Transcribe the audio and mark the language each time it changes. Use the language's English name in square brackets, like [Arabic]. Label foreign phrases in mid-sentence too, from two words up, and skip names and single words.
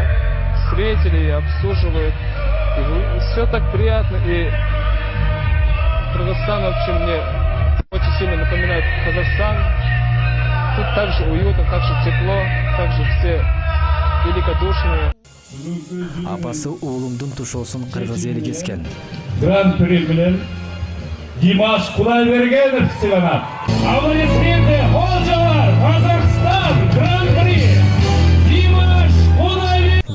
[Russian] Встретили и обслуживают. И все так приятно. И Кыргызстан вообще мне очень сильно напоминает Казахстан. Тут также уютно, также тепло, также все великодушные. [Kyrgyz] Апасы уулумдун тушоосун кыргыз эли кескен. Гран-при менен Димаш Кудайбергенов сыйланат. [Russian] Аплодисменты, Олжалар, Казахстан, Гран-при, Димаш Кудайбергенов.